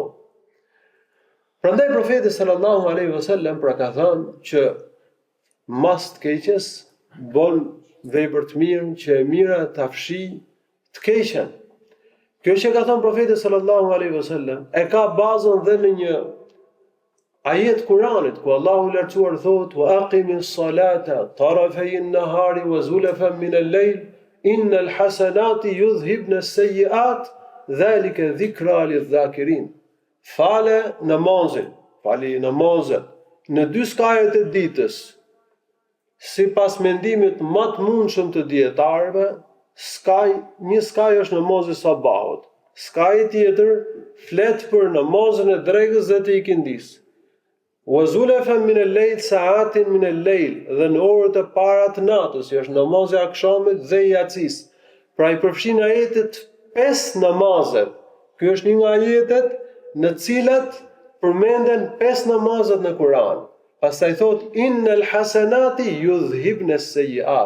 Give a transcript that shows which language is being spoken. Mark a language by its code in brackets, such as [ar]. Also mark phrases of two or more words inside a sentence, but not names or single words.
[sq] Prandaj profeti [ar] صلى الله عليه وسلم [sq] pra ka thënë që mas të keqes bën vepër të mirë, që e mira ta fshi të keqen. Kjo që ka thënë profeti [ar] صلى الله عليه وسلم [sq] e ka bazën dhe në një ajet Kuranit ku Allahu i lartësuar thotë: [ar] "وأقم الصلاة طرفي النهار وزلفا من الليل إن الحسنات يذهبن السيئات ذلك ذكرى للذاكرين." [sq] Fali namazin në 2 skajet e ditës, sipas mendimit më të mundshëm të dietarëve, një skaj është namazi i sabahut, skaji tjetër flet për namazin e drekës dhe të ikindis. [ar] وزلفا من الليل ساعات من الليل, [sq] dhe në orët e para të natës, që është namazi i akşamit dhe i yatsis. Pra i përfshin ajetet 5 namazet. Ky është një nga ajetet në cilat përmenden 5 namazet në Kur'an. Pastaj thot: [ar] "إن الحسنات يذهبن السيئات."